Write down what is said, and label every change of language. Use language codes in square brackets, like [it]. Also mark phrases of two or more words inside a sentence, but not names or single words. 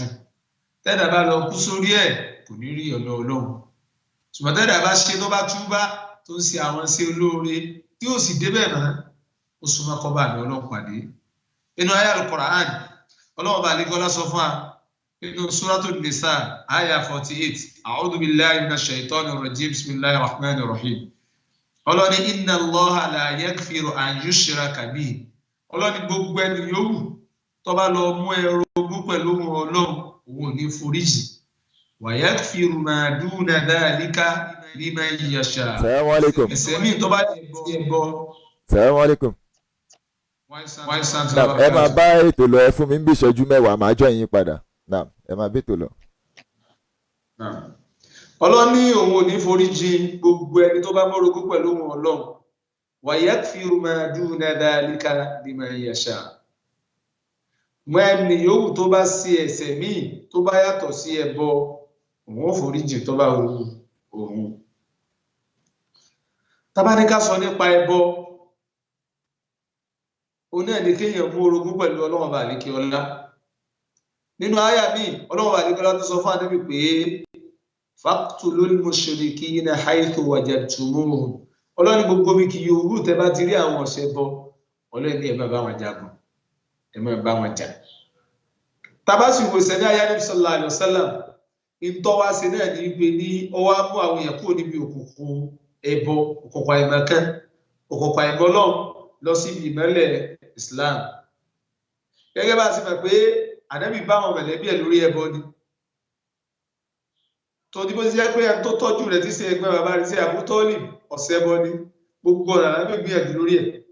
[yo] Tẹ́dà bá lọ kú sórí ẹ̀ kò ní rí ọ̀nà Ọlọ́run, ṣùgbọ́n tẹ́dà bá ṣe tó bá túbá tó ń ṣe àwọn sí olóore tí ó sì débẹ̀ mọ́, ó súnmọ́ kó bá ní Ọlọ́run pàdé. Inú ayé Al-Qur'an Ọlọ́run bá lẹ́gọ́lá sọ fún wa nínú Suratul Nisa àyà 48, [ar] أعوذ بالله من الشيطان الرجيم بسم الله الرحمن الرحيم. [yo] Ọlọ́run ní [ar] إن الله لا يغفر أن يشرك به. [yo] Ọlọ́run ní gbogbo ẹni yòówù tó bá lọ mú orogún pẹ̀lú Ọlọ́run, òun ò ní foríjì. [ar] ويغفر ما دون ذلك لمن يشاء. السلام عليكم. [yo] Ẹ̀ṣẹ̀ míì tó bá ti ẹbọ. [ar] السلام عليكم. [yo] Ẹ máa bá ètò lọ, ẹ fún mi ń bí ìṣẹ́jú mẹ́wàá, máa jọ yín padà. Ẹ máa bí ètò lọ. Ọlọ́run ní òun ò ní foríjì gbogbo ẹni tó bá mórogún pẹ̀lú òun Ọlọ́run. [ar] ويغفر ما دون ذلك لمن يشاء. [yo] Mọ́ ẹni yòówù tó bá sí ẹ̀ṣẹ̀ míì tó bá yàtọ̀ sí ẹbọ, òun ò foríjì tó bá wù òun. Tá bá ní ká sọ nípa ẹbọ, òun náà ni kéèyàn mú orogún pẹ̀lú Ọlọ́run bá àlékè ọlá. Nínú àyà míì Ọlọ́run bá àlékè ọlá tó sọ fún Ànábì pé [ar] فاقتلوا المشركين حيث وجدتموهم. [yo] Ọlọ́run gbogbo mi kì yòówù tẹ́ bá ti rí àwọn ọ̀sẹ̀ bọ, Ọlọ́run ní ẹ má bá wọn jagun, ẹ má bá wọn jà. Tá bá sì wò sẹ́ni àyà Ànábì [ar] صلى الله عليه وسلم, [yo] ìtọ́wá sí náà ní wípé ní ọwá mú àwọn èèyàn kúrò níbi òkùnkùn ẹbọ, òkùnkùn àìmọ̀kan, òkùnkùn àìmọ̀lọ́run lọ sí ìmọ́lẹ̀ Islam. Gẹ́gẹ́ bá ti mọ̀ pé Ànábì bá wọn mọ̀lẹ́bí ẹ̀ lórí ẹbọ ni. Tó dìbò sí pé ẹni tó tọ́jú rẹ̀ tí ṣe ẹgbẹ́ bàbá rẹ̀ sí Abu Talib ọ̀sẹ̀ ẹbọ ni, gbogbo ọ̀nà Ànábì gbìyànjú lórí ẹ̀.